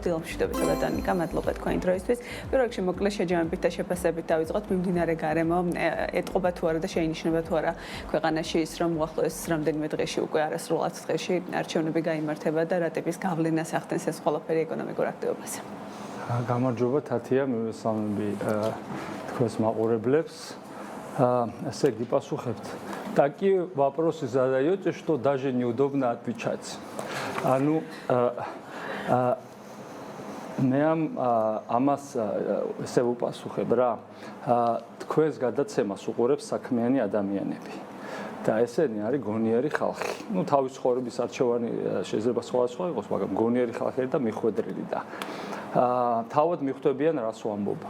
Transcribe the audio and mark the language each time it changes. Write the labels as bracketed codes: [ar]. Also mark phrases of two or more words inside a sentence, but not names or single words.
[ka] დილამშვიდობისა და დანიკა, მადლობა თქვენი დროისთვის. პირველ რიგში მოკლე შეჯამებით და შეფასებით დავიწყოთ მიმდინარე გარემო ეტყობა თუ არა და შეინიშნება თუ არა ქვეყანაში ის რომ უახლოეს რამდენიმე დღეში უკვე არასრულად დღეში არჩევნები გაიმართება და რა ტიპის გავლენას ახდენს ეს ყველაფერი ეკონომიკურ აქტივობაზე. გამარჯობა თათია, მივესალმები თქვენს მაყურებლებს. Ესე გიპასუხებთ. [ru] Такие вопросы задаете, что даже неудобно отвечать. [ka] მე ამას ესე ვუპასუხებ რა. თქვენს გადაცემას უყურებს საქმიანი ადამიანები. და ესენი არის გონიერი ხალხი. თავის ცხოვრების არჩევანი შეიძლება სხვადასხვა იყოს, მაგრამ გონიერი ხალხი და მიხვედრილი და თავად მიხვდებიან რას ვამბობა.